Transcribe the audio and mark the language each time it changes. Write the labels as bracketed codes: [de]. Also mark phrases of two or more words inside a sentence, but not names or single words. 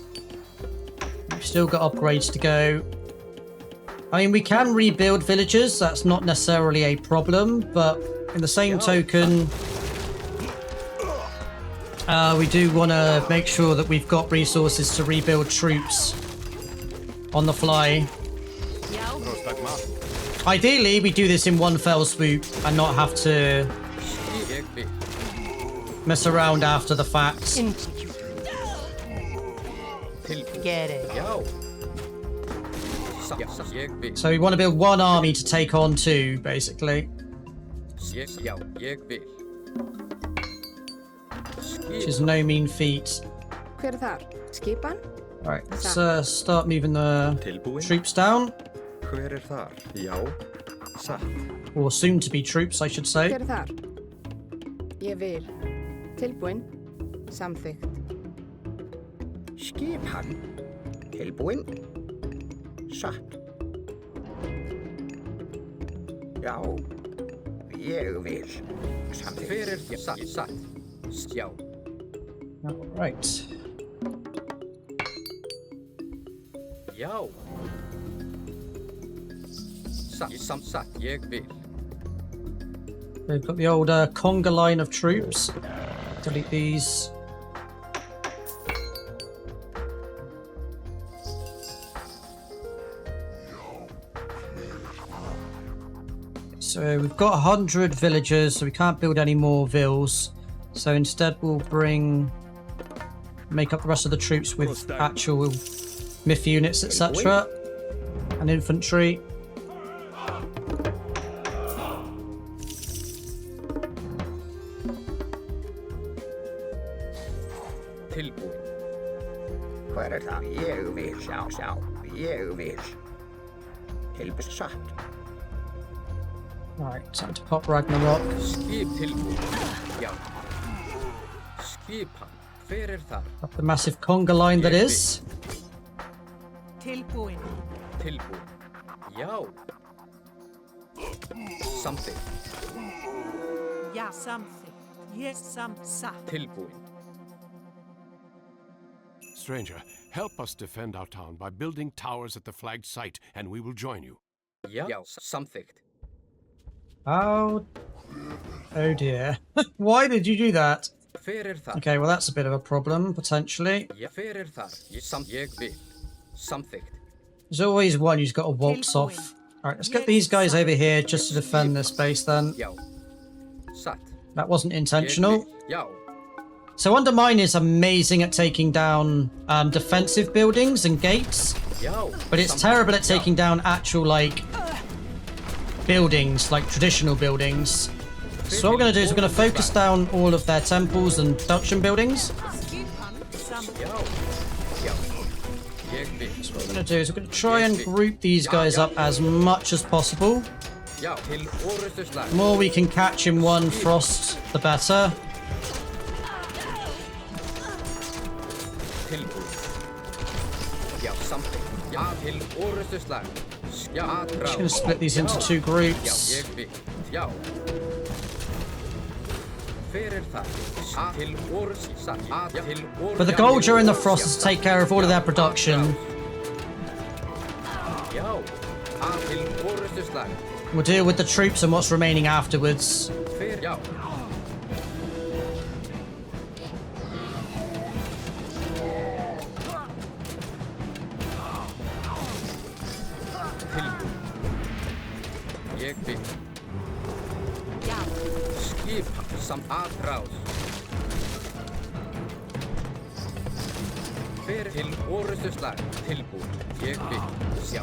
[en] We've still got upgrades to go. I mean, we can rebuild villages, that's not necessarily a problem, but in the same token, we do want to make sure that we've got resources to rebuild troops on the fly. Ideally, we do this in one fell swoop and not have to [is] Ég vil. [en] mess around after the fact. [is] Tilbúin. [en] Get it. [is] Já. Ég vil. [en] So we want to build one army to take on two, basically. [is] Já, ég vil. [en] Which is no mean feat. [is] Hver þar? Skipan? [en] Right, let's start moving the troops down. [is] Hver þar? Já. Satt. [en] Or soon to be troops, I should say. [is] Hver þar? Ég vil. Tilbúin. Samþykkt. Skipan. Tilbúin. Satt. Já. Ég vil. Samþykkt. Hver satt? Já. [en] Right. [is] Já. Satt, ég vil. [en] We've got the old conga line of troops. Delete these. So we've got 100 villagers, so we can't build any more villas. So instead we'll make up the rest of the troops with actual myth units, etc. And infantry. [is] Tilbúin. Hver það? Ég vil. Já. Ég vil. Tilbúin. Satt. [en] Right, time to pop Ragnarok. [is] Skip tilbúin. Já. Skipan. Hver þar? [en] Up the massive conga line that is. [is] Tilbúin. Tilbúin. Já. [en] Something. Ja, something. Yes, [is] satt. Tilbúin. [en] Stranger, help us defend our town by building towers at the flagged site, and we will join you. [is] Já, samþykkt. [en] Oh dear. Why did you do that? [is] Hver þar? [en] Okay, well that's a bit of a problem, potentially. [is] Já, hver þar? Ég vil. Samþykkt. [en] There's always one who's got to waltz off. Alright, let's get these guys over here just to defend this base then. [is] Já. Satt. [en] That wasn't intentional. [is] Já. [en] So Undermine is amazing at taking down defensive buildings and gates, [is] Já. [en] but it's terrible at taking down actual, like, buildings, like traditional buildings. So what we're going to do is we're going to focus down all of their temples and production buildings. [is] Já. Já. Ég vil. [en] So what we're going to do is we're going to try and group these guys up as much as possible. [is] Já, til orrustuslag. [en] The more we can catch in one frost, the better. [is] Tilbúin. Já, something. Já, til orrustuslag. Já, [en] I'm just going to split these into two [is] Já, [en] groups. [is] ég vil. Já. Hver þar? Til orrustuslag. Til orrustuslag. [en] But the goal during the frost is to take care of all of their production. [is] Já. Til orrustuslag. [en] We'll deal with the troops and what's remaining afterwards. [is] Hver? Já. Tilbúin. Ég vil. Já. Skipa samt aðráð. Hver til orrustuslag. Tilbúin. Ég vil. Sjá.